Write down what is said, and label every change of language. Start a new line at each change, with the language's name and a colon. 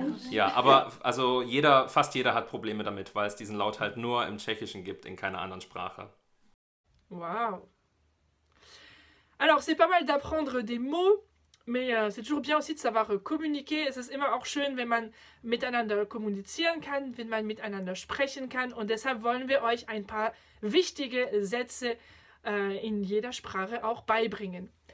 German: Ja, aber also fast jeder hat Probleme damit, weil es diesen Laut halt nur im Tschechischen gibt, in keiner anderen Sprache. Waouh.
French: Alors, c'est pas mal d'apprendre des mots, mais c'est toujours bien aussi de savoir communiquer.
German: Es ist immer auch schön, wenn man miteinander kommunizieren kann, wenn man miteinander sprechen kann. Und deshalb wollen wir euch ein paar wichtige Sätze in jeder Sprache auch beibringen.